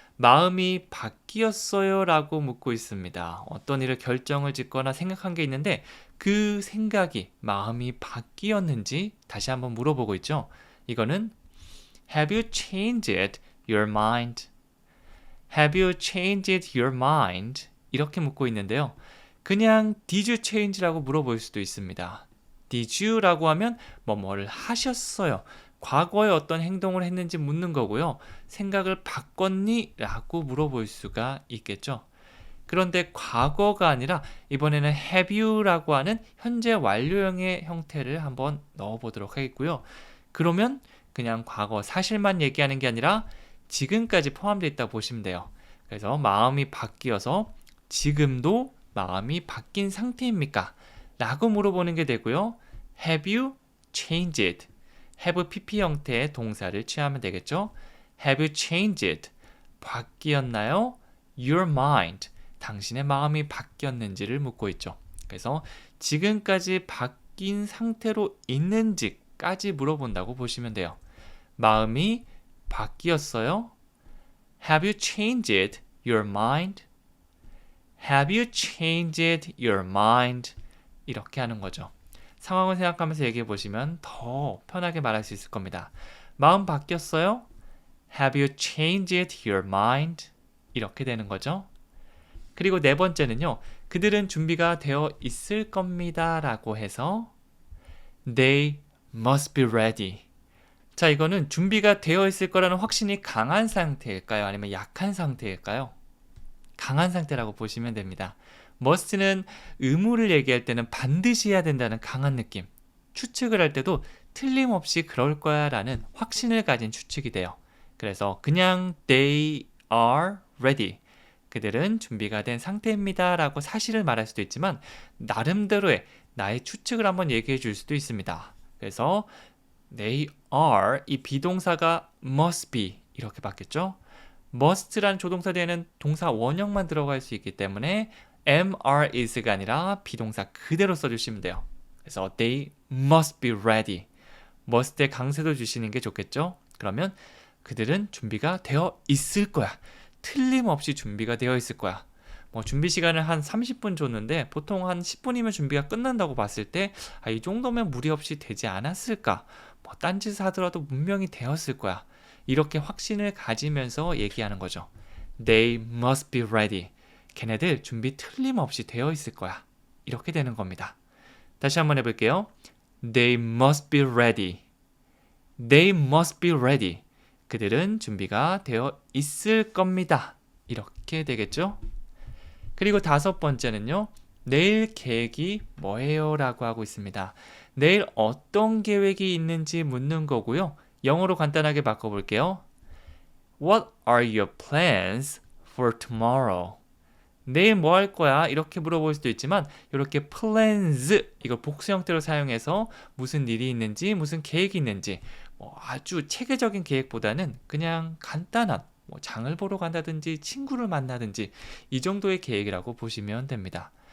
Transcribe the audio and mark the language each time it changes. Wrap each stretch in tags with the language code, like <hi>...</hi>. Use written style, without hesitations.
<ko>마음이 바뀌었어요? 라고 묻고 있습니다. 어떤 일을 결정을 짓거나 생각한 게 있는데 그 생각이, 마음이 바뀌었는지 다시 한번 물어보고 있죠. 이거는</ko> <en>Have you changed your mind? Have you changed your mind?</en> <ko>이렇게 묻고 있는데요. 그냥</ko> <en>Did you change</en> <ko>라고 물어볼 수도 있습니다.</ko> <en>Did you</en> <ko>라고 하면 뭐뭐를 하셨어요. 과거에 어떤 행동을 했는지 묻는 거고요. 생각을 바꿨니? 라고 물어볼 수가 있겠죠. 그런데 과거가 아니라 이번에는</ko> <en>have you</en> <ko>라고 하는 현재 완료형의 형태를 한번 넣어보도록 하겠고요. 그러면 그냥 과거 사실만 얘기하는 게 아니라 지금까지 포함되어 있다 보시면 돼요. 그래서 마음이 바뀌어서 지금도 마음이 바뀐 상태입니까? 라고 물어보는 게 되고요.</ko> <en>Have you changed? have pp</en> <ko>형태의 동사를 취하면 되겠죠.</ko> <en>Have you changed?</en> <ko>바뀌었나요?</ko> <en>Your mind.</en> <ko>당신의 마음이 바뀌었는지를 묻고 있죠. 그래서 지금까지 바뀐 상태로 있는지까지 물어본다고 보시면 돼요. 마음이 바뀌었어요?</ko> <en>Have you changed your mind? Have you changed your mind?</en> <ko>이렇게 하는 거죠. 상황을 생각하면서 얘기해 보시면 더 편하게 말할 수 있을 겁니다. 마음 바뀌었어요?</ko> <en>Have you changed your mind?</en> <ko>이렇게 되는 거죠. 그리고 네 번째는요. 그들은 준비가 되어 있을 겁니다 라고 해서</ko> <en>They must be ready.</en> <ko>자, 이거는 준비가 되어 있을 거라는 확신이 강한 상태일까요? 아니면 약한 상태일까요? 강한 상태라고 보시면 됩니다. must는 의무를 얘기할 때는 반드시 해야 된다는 강한 느낌. 추측을 할 때도 틀림없이 그럴 거야 라는 확신을 가진 추측이 돼요. 그래서 그냥</ko> <en>they are ready.</en> <ko>그들은 준비가 된 상태입니다 라고 사실을 말할 수도 있지만 나름대로의 나의 추측을 한번 얘기해 줄 수도 있습니다. 그래서</ko> <en>they are</en> <ko>이 비동사가</ko> <en>must be</en> <ko>이렇게 바뀌었죠. must라는 조동사 뒤에는 동사 원형만 들어갈 수 있기 때문에 am, are, is가 아니라 비동사 그대로 써주시면 돼요. 그래서</ko> <en>they must be ready.</en> <ko>must의 강세도 주시는 게 좋겠죠. 그러면 그들은 준비가 되어 있을 거야. 틀림없이 준비가 되어 있을 거야. 뭐 준비 시간을 한 30분 줬는데 보통 한 10분이면 준비가 끝난다고 봤을 때 이 정도면 무리 없이 되지 않았을까? 뭐 딴짓을 하더라도 분명히 되었을 거야. 이렇게 확신을 가지면서 얘기하는 거죠.</ko> <en>They must be ready.</en> <ko>걔네들 준비 틀림없이 되어 있을 거야. 이렇게 되는 겁니다. 다시 한번 해볼게요.</ko> <en>They must be ready. They must be ready.</en> <ko>그들은 준비가 되어 있을 겁니다. 이렇게 되겠죠? 그리고 다섯 번째는요. 내일 계획이 뭐예요? 라고 하고 있습니다. 내일 어떤 계획이 있는지 묻는 거고요. 영어로 간단하게 바꿔볼게요.</ko> <en>What are your plans for tomorrow?</en> <ko>내일 뭐 할 거야? 이렇게 물어볼 수도 있지만 이렇게 plans 이걸 복수 형태로 사용해서 무슨 일이 있는지 무슨 계획이 있는지 아주 체계적인 계획보다는 그냥 간단한 장을 보러 간다든지 친구를 만나든지 이 정도의 계획이라고 보시면 됩니다.</ko>